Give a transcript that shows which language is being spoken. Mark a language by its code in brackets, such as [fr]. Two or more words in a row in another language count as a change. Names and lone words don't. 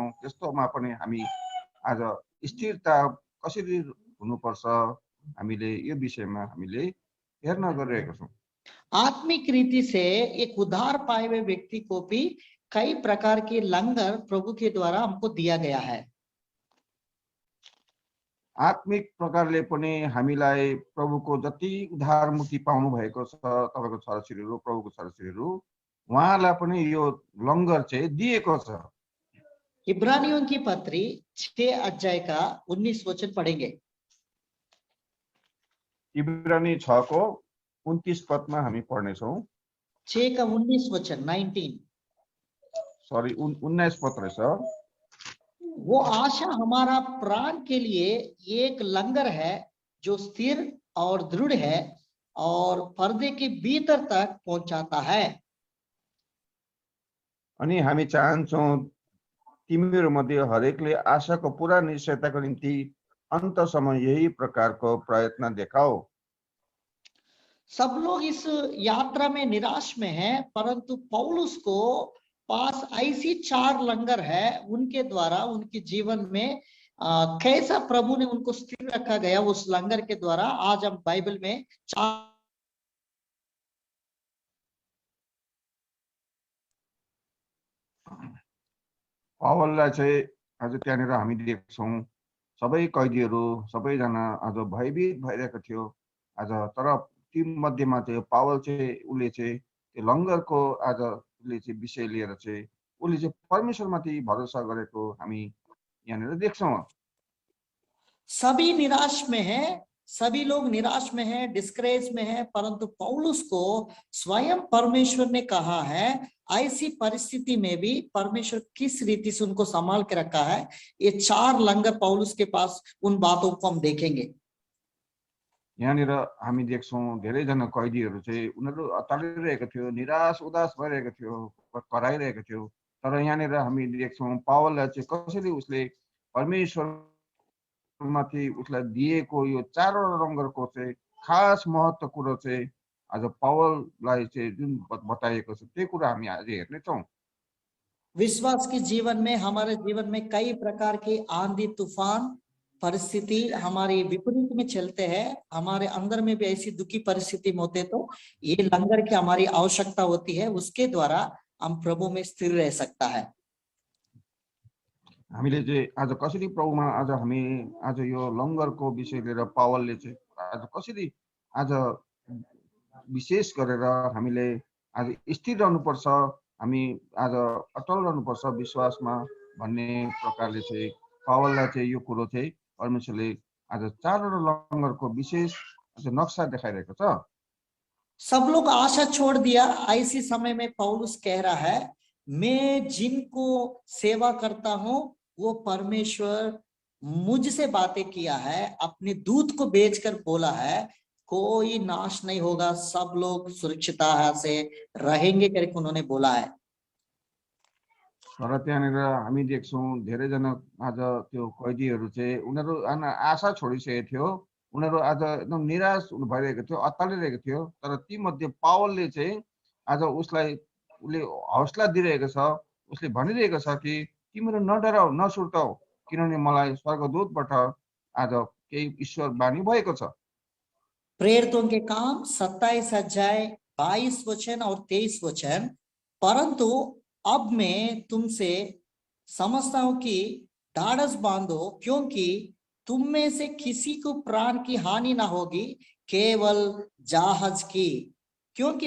[ne] त्यस्तोमा पनि हामी आज स्थिरता कसरी हुनुपर्छ हामीले यो विषयमा हामीले हेर्न गइरहेका छौं। [hi] आत्मिक रीति से एक उद्धार पाए हुए व्यक्ति को भी कई प्रकार के लंगर प्रभु के द्वारा हमको दिया गया है। [ne] आत्मिक प्रकारले पनि हामीलाई प्रभुको जति उद्धार मुक्ति पाउनु भएको छ तपाईको छोराछोरीहरु, प्रभुको छोराछोरीहरु, उहाँलाई पनि यो लङ्गर चाहिँ दिएको छ। [hi] इब्रानियों की पत्री 6 अध्याय का 19 वचन पढ़ेंगे। [ne] इब्रानी 6 को 29 पदमा हामी पढ्नेछौं। [hi] 6 का 19 वचन 19 [ne] सॉरी 19 पद रहेछ। [hi] वो आशा हमारा प्राण के लिए एक लंगर है जो स्थिर और दृढ़ है और पर्दे के भीतर तक पहुंचाता है। [ne] अनि हामी चाहन्छौं तिमीहरु मध्ये हरेकले आशाको पूरा निश्चयताको निम्ति अन्तसम्म यही प्रकारको प्रयत्न देखाओ। [hi] सब लोग इस यात्रा में निराश में हैं, परंतु पौलुस को पास ऐसी 4 लंगर है उनके द्वारा उनके जीवन में कैसा प्रभु ने उनको स्थिर रखा गया उस लंगर के द्वारा। आज हम बाइबल में 4 [ne] पावललाई चाहिँ आज त्यहाँनिर हामी देख्छौं सबै कैदीहरु सबैजना आज भयभीत भइरहेको थियो। आज तर ती मध्येमा चाहिँ पावल चाहिँ उले चाहिँ त्यो लङ्गरको आज उले चाहिँ विषय लिएर चाहिँ उले चाहिँ परमेश्वरमाथि भरोसा गरेको हामी यहाँनिर देख्छौं। [hi] सभी निराश में है, सभी लोग निराश में है, डिस्करेज में है, परंतु पौलुस को स्वयं परमेश्वर ने कहा है ऐसी परिस्थिति में भी परमेश्वर किस रीति से उनको संभाल के रखा है। ये 4 लंगर पौलुस के पास उन बातों को हम देखेंगे। [ne] यहाँनिर हामी देख्छौं धेरैजना कैदीहरु चाहिँ उनीहरु अत्तालिरहेको थियो, निराश उदास भइरहेको थियो, कराइरहेको थियो। तर यहाँनिर हामी देख्छौं पावललाई चाहिँ कसरी उसले परमेश्वर माथि उसलाई दिएको यो 4 वटा लङ्गरको चाहिँ खास महत्त्व कुरो चाहिँ आज पावललाई चाहिँ जुन बताइएको छ त्यही कुरा हामी आज हेर्नेछौँ। [hi] विश्वास के जीवन में, हमारे जीवन में कई प्रकार की आंधी तूफान परिस्थिति हमारे विपरीत में चलते हैं, हमारे अंदर में भी ऐसी दुखी परिस्थिति में होते, तो ये लंगर की हमारी आवश्यकता होती है, उसके द्वारा हम प्रभु में स्थिर रह सकता है। [ne] हामीले चाहिँ आज कसरी प्रभुमा आज हामी आज यो लङ्गरको विषय लिएर पावलले चाहिँ आज कसरी आज विशेष गरेर हामीले आज स्थिर रहनुपर्छ, हामी आज अटल रहनुपर्छ विश्वासमा भन्ने प्रकारले चाहिँ पावललाई चाहिँ यो कुरो चाहिँ परमेश्वरले आज चारवटा लङ्गरको विशेष नक्सा देखाइरहेको छ। [hi] सब लोग आशा छोड़ दिया, ऐसी समय में पौलुस कह रहा है, मैं जिनको सेवा करता हूं वो परमेश्वर मुझसे बातें किया है, अपने दूत को भेजकर बोला है, कोई नाश नहीं होगा, सब लोग सुरक्षितता से रहेंगे करके उन्होंने बोला है। [ne] तर त्यहाँनिर हामी देख्छौँ धेरैजना आज त्यो कैदीहरू चाहिँ उनीहरू आशा छोडिसकेको थियो, उनीहरू आज एकदम निराश भइरहेको थियो, अत्तालिरहेको थियो। तर ती मध्ये पावलले चाहिँ आज उसलाई उसले हौसला दिइरहेको छ, उसले भनिरहेको छ कि तिमीहरू नडराऊ, नसुर्ताऊ, किनभने मलाई स्वर्गदूतबाट आज केही ईश्वर बानी भएको छ। [hi] प्रेरितों के काम 27 अध्याय 22 वचन और 23 वचन, परंतु अब मैं तुमसे समझता हूं कि ढाढ़स बांधो, क्योंकि तुम में से किसी को प्राण की हानि ना होगी, केवल जहाज की, क्योंकि